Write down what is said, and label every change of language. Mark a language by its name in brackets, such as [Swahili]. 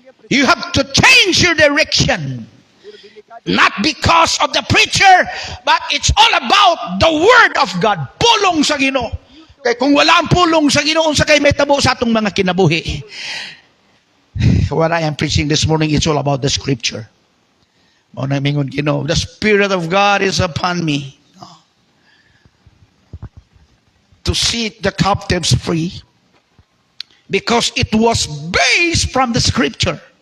[English] You have to change your direction. Not because of the preacher, but it's all about the Word of God. [Cebuano] Pulong sa Ginoo. Kaya kung wala ang pulong sa Ginoo, unsa kay may tabo sa atong mga kinabuhi. [English] What I am preaching this morning, it's all about the Scripture. [Cebuano] Mao na mingon Ginoo, [English] the Spirit of God is upon me to set the captives free, because it was based from the Scripture.